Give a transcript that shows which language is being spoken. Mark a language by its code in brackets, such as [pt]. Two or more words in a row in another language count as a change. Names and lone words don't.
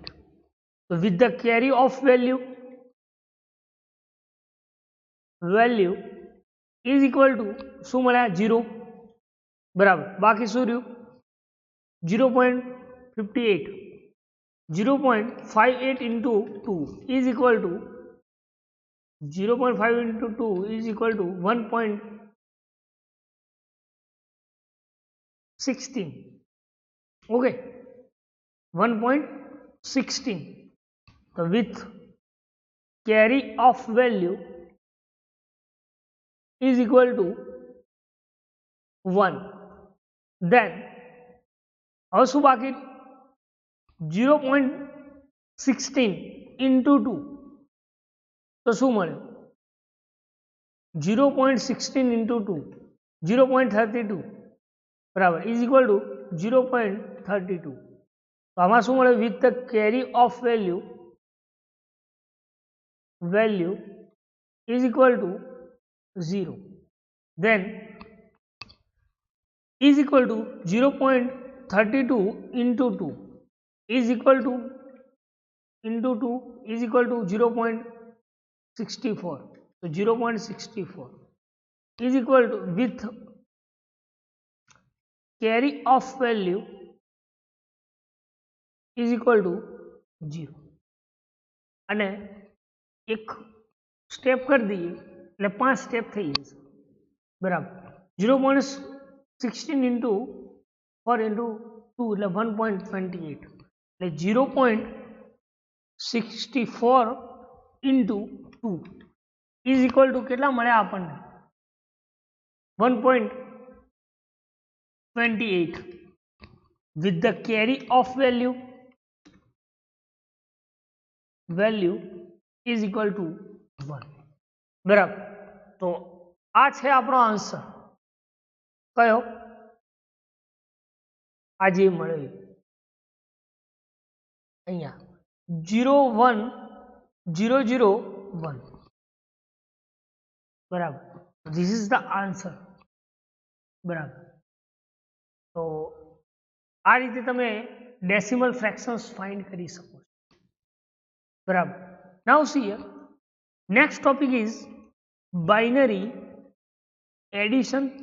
[en] તો with the carry of value is equal to [gu] શું મળ્યા? 0 બરાબર. બાકી શું રહ્યું? 0.58. [en] 0.58 into 2 is equal to 0.5 into 2 is equal to 1.16. Okay, 1.16. So with carry of value is equal to 1. [gu] Then હવે શું બાકી 0.16 into 2 તો શું મળ્યું 0.16 into 2 0.32 બરાબર [en] is equal to 0.32. [gu] તો આમાં શું મળે [en] with the carry of value is equal to 0, then is equal to 0.32 into 2 is equal to into 2 is equal to 0.64. So 0.64 is equal to with carry of value is equal to 0. [gu] અને એક સ્ટેપ કરી દઈએ એટલે 5 સ્ટેપ થઈ જશે બરાબર [en] 0.16 into 4 into 2 એટલે 1.28 એટલે 0.64 into 2 is equal to [gu] કેટલા મળ્યા આપણને [en] 1.28 with the carry of value is equal to 1. [gu] બરાબર તો આ છે આપણો આન્સર કયો આ જે મળે અહીંયા 01001 બરાબર [en] this is the answer [gu] બરાબર તો આ રીતે તમે [en] decimal fractions find [gu] કરી શકો છો બરાબર [en] now see here next topic is binary addition